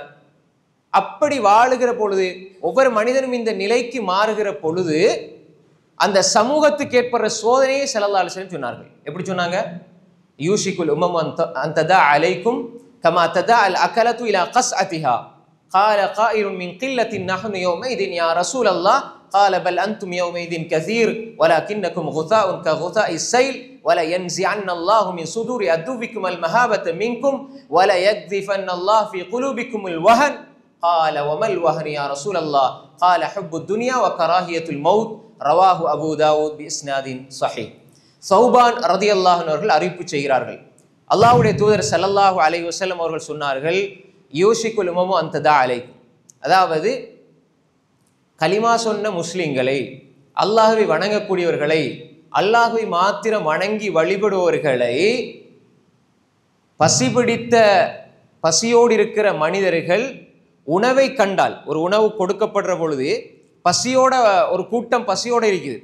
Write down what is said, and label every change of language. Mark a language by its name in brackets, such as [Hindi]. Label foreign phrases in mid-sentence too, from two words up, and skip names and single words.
[Tamil] அப்படி வாழுகிற பொழுது, ஒவ்வொரு மனிதனும் இந்த நிலைக்கு மாறுகிற பொழுது அந்த சமூகத்துக்கு ஏற்படுற சோதனையை [Arabic] صلى الله عليه وسلم [Tamil] சொன்னார்கள். எப்படி சொன்னாங்க? [Arabic] يوشك الأمم أن تداعى عليكم كما تداعى الأكلة إلى قصعتها قال قائل من قلة نحن يومئذ يا رسول الله قال بل أنتم يومئذ كثير ولكنكم غثاء كغثاء السيل ولا ينزعن الله من صدور عدوكم المهابة منكم ولا يقذفن الله في قلوبكم الوهن قال وما الوهن يا رسول الله قال حب الدنيا وكراهية الموت رواه أبو داود بإسناد صحيح. சௌபான் رضي الله عنه அவர்கள் அறிவிப்பு செய்கிறார்கள், அல்லாஹ்வுடைய தூதர் صلى الله عليه وسلم அவர்கள் சொன்னார்கள், يوشك الأمم أن تداعى عليكم, அதாவது கலிமா சொன்ன முஸ்லிம்களை, அல்லாஹ்வை வணங்கக்கூடியவர்களை, அல்லாஹ்வை மாத்திரம் வணங்கி வழிபடுபவர்களை பசிபிடித்த பசியோடு இருக்கிற மனிதர்கள் உணவை கண்டால், ஒரு உணவு கொடுக்கப்படுற பொழுது பசியோட ஒரு கூட்டம் பசியோடு இருக்குது.